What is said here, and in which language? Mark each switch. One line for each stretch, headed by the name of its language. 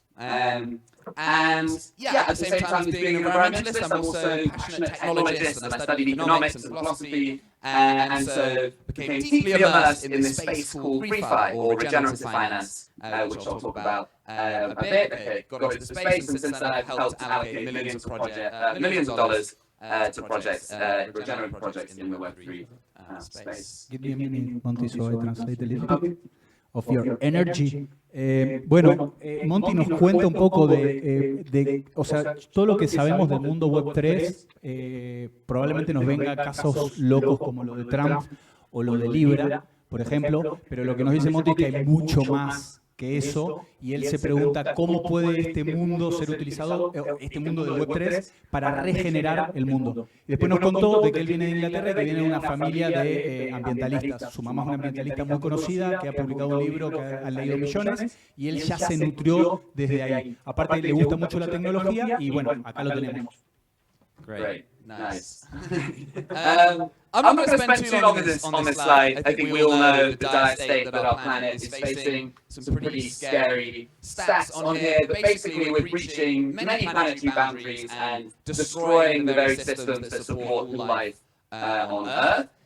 English: And yeah, at the same time as being an environmentalist, I'm also a passionate technologist, and I studied economics and philosophy, and so became deeply immersed in this space called Refi, or regenerative finance, which I'll talk about a bit. Okay, got into the space, and since then I've helped allocate millions of dollars to projects, regenerative projects in the Web3 space. Give me a minute, Monty, so I translate a little bit of your energy.
Spanish: Bueno, Monty nos cuenta un poco o sea, todo lo que sabemos del mundo Web3, probablemente nos venga casos locos como lo de Trump o lo de Libra, por ejemplo, pero lo que nos dice Monty es que hay mucho más que eso, y él se pregunta cómo puede este mundo ser utilizado, este mundo de Web3, para regenerar el mundo. Y después nos contó de que él viene de Inglaterra y que viene de una familia de ambientalistas. Su mamá es una ambientalista muy conocida, que ha publicado un libro que han leído millones, y él ya se nutrió desde ahí. Aparte, le gusta mucho la tecnología, y bueno, acá lo tenemos.
English: Great. Nice. I'm not going to spend too long on this slide. I think we all know the dire state that our planet is facing. Some pretty scary stats on here, but basically we're breaching many planetary boundaries and destroying the very systems that support life on Earth.